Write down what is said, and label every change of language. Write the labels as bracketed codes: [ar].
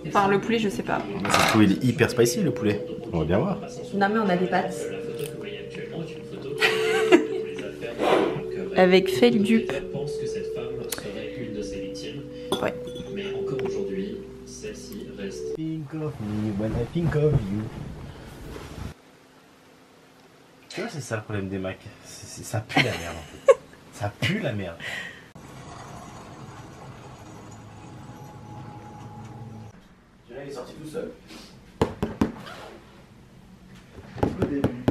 [fr] Enfin, le poulet, je sais pas. Surtout, il est hyper spicy le poulet. On va bien voir. Non, mais on a des pâtes. Avec Feldup. Ouais. Mais encore aujourd'hui, celle-ci reste. [en] Think of me when I think of you. [fr] Tu vois, c'est ça le problème des Macs. Ça pue la merde en fait. Ça pue la merde. Tu vois, il est sorti tout seul. Au début.